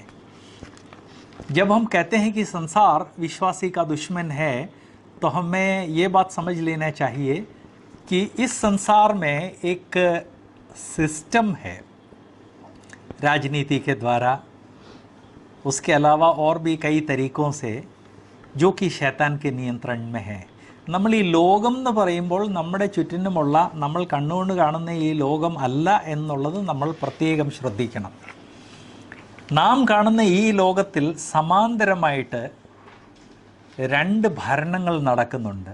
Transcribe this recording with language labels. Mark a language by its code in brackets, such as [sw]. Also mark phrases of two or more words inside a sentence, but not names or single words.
[hi] जब हम कहते हैं कि संसार विश्वासी का दुश्मन है, तो हमें ये बात समझ लेना चाहिए कि इस संसार में एक सिस्टम है राजनीति के द्वारा, उसके अलावा और भी कई तरीकों से, जो कि शैतान के नियंत्रण में है। [ml] നമ്മൾ ഈ ലോകം എന്ന് പറയുമ്പോൾ നമ്മുടെ ചുറ്റിനുമുള്ള നമ്മൾ കണ്ണുകൊണ്ട് കാണുന്ന ഈ ലോകം അല്ല എന്നുള്ളത് നമ്മൾ പ്രത്യേകം ശ്രദ്ധിക്കണം. നാം കാണുന്ന ഈ ലോകത്തിൽ സമാന്തരമായിട്ട് 2 ഭരണങ്ങൾ നടക്കുന്നുണ്ട്.